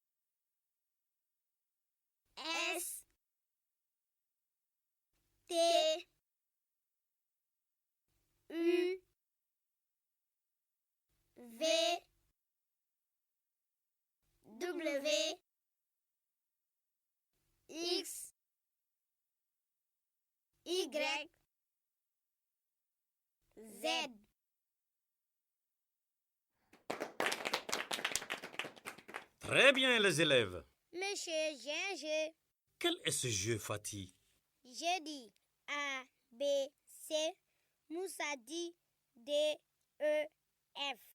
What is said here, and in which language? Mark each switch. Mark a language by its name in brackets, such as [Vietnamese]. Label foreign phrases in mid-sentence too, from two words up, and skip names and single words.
[French] S, T, U, V, W, X, Y, Z. Très bien les élèves. Monsieur, j'ai un jeu. Quel est ce jeu, Fatih? J'ai dit A, B, C. Moussa dit D, E, F.